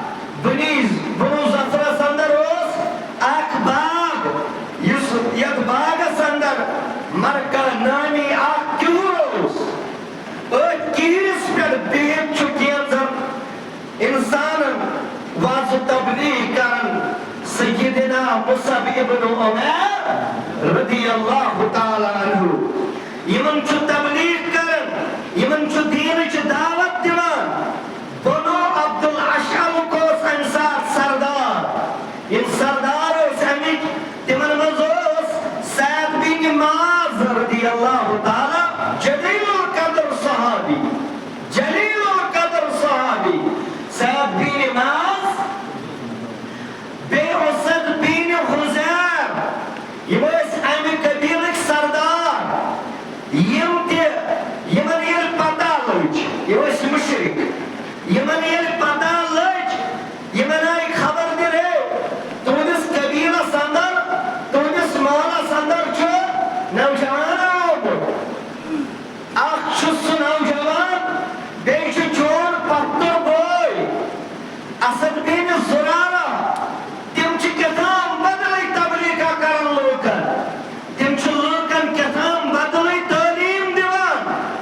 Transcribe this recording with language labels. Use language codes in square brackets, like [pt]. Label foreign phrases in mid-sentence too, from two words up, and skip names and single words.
[ks] بنو زفرس اندر اوس اکھ باغ یُس یتھ باغس اندر مرکہ نامی اکھ کیوٗر اوس أتھۍ کیٖرِس پٮ۪ٹھ بِہِتھ چھُ کینٛژن انسانن واضح تبلیغ کران سیدنا مصعب ابن عمیر [ar] رضی اللہ تعالیٰ عنہ [ks] یمن چھُ تبلیغ کران یمن چھُ دیٖنٕچ دعوت دِوان بنو عبد الاشہلُک اوس امہِ ساتہٕ سردار یم سردار ٲسۍ امِکۍ تمن منٛز اوس سعد بن معاذ [ar] رضی اللہ تعالیٰ [ks] جلیل القدر صحابی سعد بن معاذ بیٚیہِ اسد بن حذیر یم ٲسۍ امہِ قبیلٕکۍ سردار یمن ییٚلہِ پتہ لٔج یم ٲسۍ مُشرِک یمن ییٚلہِ پتہ لٔج یمن آیہِ خبر دِنہٕ تُہنٛدِس قبیلس اندر تُہنٛدِس محلس اندر چھُ نوجوان آمُت اکھ چھُ سُہ نوجوان بیٚیہِ چھُ چون پۄپھتُر بوے اسد بن زرارہ تِم چھِ کیٛاہتام بدلٕے تبلیغا کران لوٗکن تِم چھِ لوٗکن کیٛاہتام بدلٕے تعلیٖم دِوان